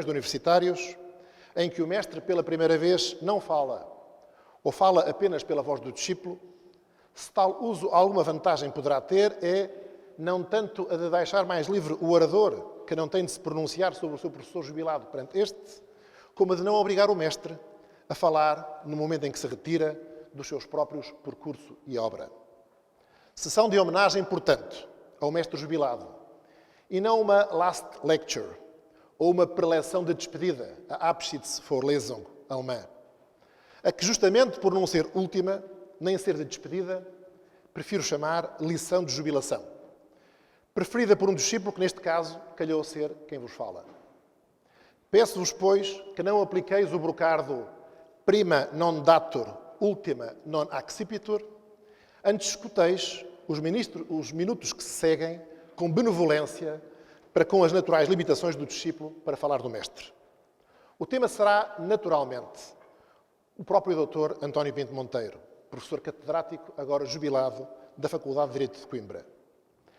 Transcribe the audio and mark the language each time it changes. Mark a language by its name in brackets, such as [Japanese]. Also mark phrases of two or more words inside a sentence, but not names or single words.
[Portuguese] de universitários, em que o mestre pela primeira vez não fala, ou fala apenas pela voz do discípulo, se tal uso alguma vantagem poderá ter é não tanto a de deixar mais livre o orador, que não tem de se pronunciar sobre o seu professor jubilado perante este, como a de não obrigar o mestre a falar no momento em que se retira dos seus próprios percurso e obra. Sessão de homenagem, portanto, ao mestre jubilado, e não uma [English] last lecture, [Portuguese] ou uma preleção de despedida, a Abschiedsvorlesung alemã, a que justamente por não ser última, nem ser de despedida, prefiro chamar lição de jubilação, preferida por um discípulo que, neste caso, calhou ser quem vos fala. Peço-vos, pois, que não apliqueis o brocardo [Latin] prima non datur, ultima non accipitur, [Portuguese] antes escuteis os minutos que se seguem com benevolência para com as naturais limitações do discípulo para falar do mestre. O tema será, naturalmente, o próprio Dr. António Pinto Monteiro, professor catedrático, agora jubilado, da Faculdade de Direito de Coimbra.